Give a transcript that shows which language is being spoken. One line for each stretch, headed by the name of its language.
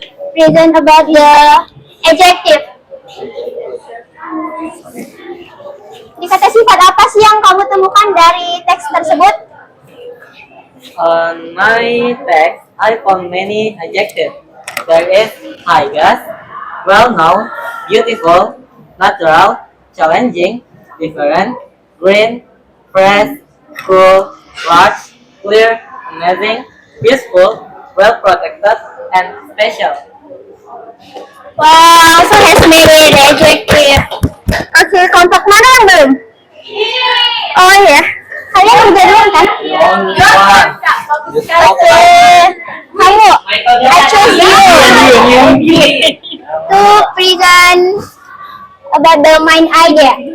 English: Present about the adjective.
Indonesian: Di kata sifat apa sih yang kamu temukan dari teks tersebut?
English: On my text, I found many adjectives. There is high gas, well-known, beautiful, natural, challenging, different, green, fresh, cool, large, clear, amazing, peaceful, well-protected, and special. Wow, so has many adjective.
Indonesian: Oke, kelompok mana yang belum? Oh ya, kalian udah duluan kan?
English: Only one. Oke, kamu, I choose you to present about the main idea.